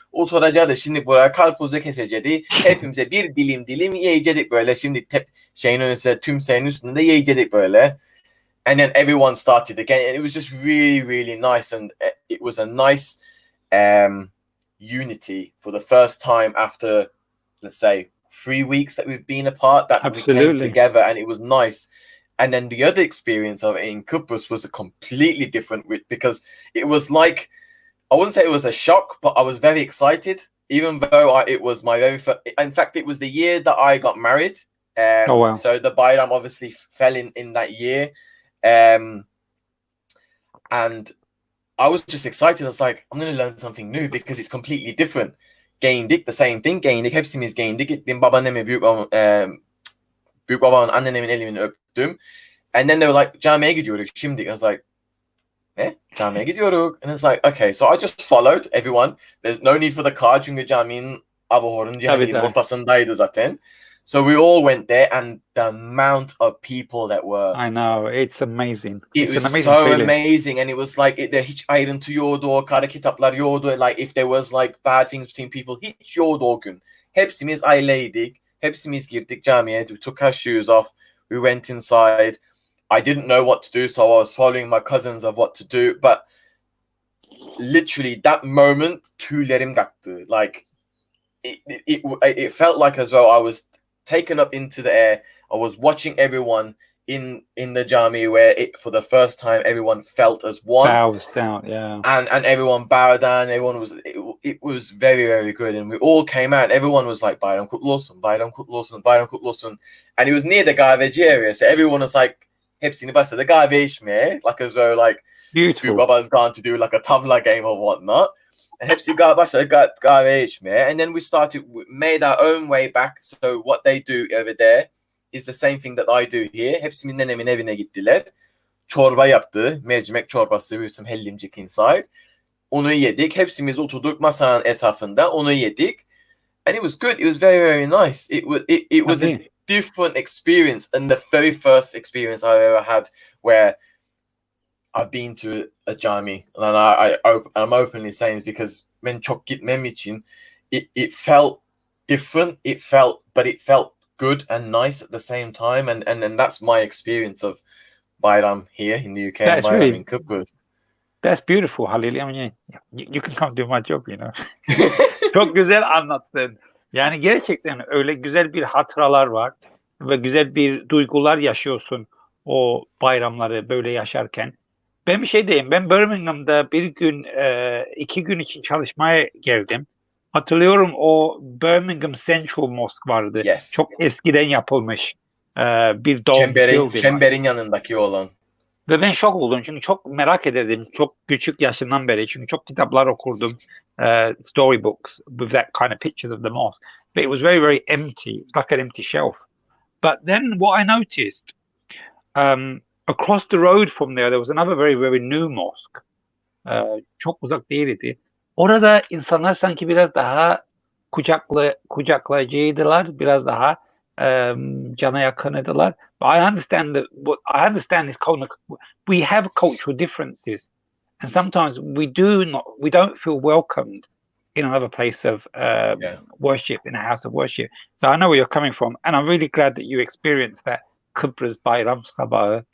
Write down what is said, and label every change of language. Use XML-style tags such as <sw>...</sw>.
<tr>Oturacaktı şimdi buraya, karpuzu kesecekti. Hepimize bir dilim yiyecektik böyle. Şimdi şeyin önünde, tüm şeyin üstünde yiyecektik böyle.</tr> <en>And then everyone started again. And it was just really, really nice. And it was a nice unity for the first time after, let's say, 3 weeks that we've been apart, that Absolutely. We came together, and it was nice. And then the other experience of it in Kibris was a completely different, because it was like, I wouldn't say it was a shock, but I was very excited. even though it was my very first, in fact, it was the year that I got married. Oh wow. So the Bayram obviously fell in that year. And I was just excited. I was like, I'm going to learn something new because it's completely different.</en> <tr>Giyindik,</tr> <en>the same thing.</en> <tr>Giyindik, hepsimiz giyindik. Gittim babaannemi, büyük babamın, anneannemin elini öptüm.</tr> <en>And then they were like,</en> <tr>camiye gidiyoruz şimdi.</tr> <en>I was like,</en> <tr>camiye gidiyoruz.</tr> <en>And it's like, okay. So I just followed everyone. There's no need for the car</en> <tr>çünkü caminin Abuhor'un Cihangir'in ortasındaydı zaten.</tr> <en>So we all went there, and the amount of people that were... I know, it's amazing. It was so amazing, and it was like</en> <tr>hiç ayrıntı yoktu, kara kitaplar yoktu.</tr> <en>Like if there was like bad things between people,</en> <tr>hiç yoktu o gün. Hepsimiz aileydik. Hepsimiz girdik camiye.</tr> <en>We took our shoes off. We went inside. I didn't know what to do, so I was following my cousins of what to do. But literally that moment,</en> <tr>tüylerim kalktı.</tr> <en>Like it felt like as though I was taken up into the air. I was watching everyone in the jami where for the first time everyone felt as one. Bows down, yeah. And everyone bowed down. Everyone was it was very, very good, and we all came out. Everyone was like</en> <tr>Bayram kutlu olsun, Bayram kutlu olsun, Bayram kutlu olsun.</tr> <en>And it was near the kahveci area, so everyone was like</en> <tr>hepsini başladı kahve içmeye,</tr> <en>like as though like beautiful. Baba's gone to do like a tavla game or whatnot. And</en> <tr>hepsi başladı kahve içmeye,</tr> <en>and then we made our own way back. So what they do over there is the same thing that I do here.</en> <tr>Hepsi nenemin evine gittiler. Çorba yaptı. Mercimek çorbası</tr> <en>with some hellimcik inside.</en> <tr>Onu yedik. Hepsimiz oturduk masanın etrafında. Onu yedik.</tr> <en>And it was good. It was very, very nice. It was a different experience, and the very first experience I ever had where I've been to a cami, and I'm openly saying this because</en> <tr>ben çok gitmem için</tr> <en>it felt different. It felt good and nice at the same time, and that's my experience of Bayram here in the UK and Bayram in Kibris. That's beautiful, Halil. I mean, you can come do my job, you know.</en> <tr>Çok güzel anlattın. Yani gerçekten öyle güzel bir hatıralar var ve güzel bir duygular yaşıyorsun o bayramları böyle yaşarken. Ben bir şey diyeyim. Ben Birmingham'da bir gün, 2 gün için çalışmaya geldim. Hatırlıyorum, o Birmingham Central Mosque vardı.</tr> <en>Yes.</en> <tr>Çok eskiden yapılmış bir dome. Çemberin yanındaki olan. Ve ben şok oldum çünkü çok merak ederdim. Çok küçük yaşından beri. Çünkü çok kitaplar okurdum.</tr> <en>Storybooks with that kind of pictures of the mosque. But it was very, very empty. It was like an empty shelf. But then what I noticed, across the road from there was another very, very new mosque.</en> <tr>Çok uzak değildi. Orada insanlar sanki biraz daha kucaklayıcıydılar. Biraz daha cana yakınıdılar.</tr> <en>But I understand this we have cultural differences, and sometimes we don't feel welcomed in another place of worship, in a house of worship. So I know where you're coming from, and I'm really glad that you experienced that Kibris Bayram Sabahı.</en>